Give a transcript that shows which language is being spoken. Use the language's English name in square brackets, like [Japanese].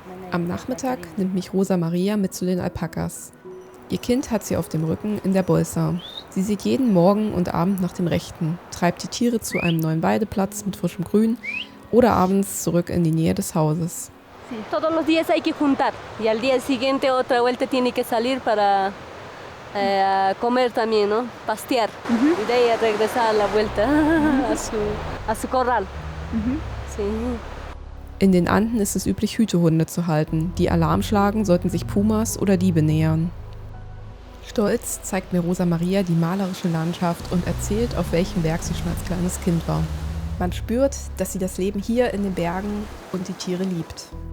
[German] Am Nachmittag nimmt mich Rosa Maria mit zu den Alpakas. Ihr Kind hat sie auf dem Rücken in der Bolsa. Sie sieht jeden Morgen und Abend nach dem Rechten, treibt die Tiere zu einem neuen Weideplatz mit frischem Grün oder abends zurück in die Nähe des Hauses. [Spanish] Todos los días hay que juntar y al día siguiente otra vuelta tiene que salir para comer también, ¿no? Pastear. Y de ahí regresar a la vuelta a su corral. Sí. [German] In den Anden ist es üblich, Hütehunde zu halten, die Alarm schlagen, sollten sich Pumas oder Diebe nähern. Stolz zeigt mir Rosa Maria die malerische Landschaft und erzählt, auf welchem Berg sie schon als kleines Kind war. Man spürt, dass sie das Leben hier in den Bergen und die Tiere liebt.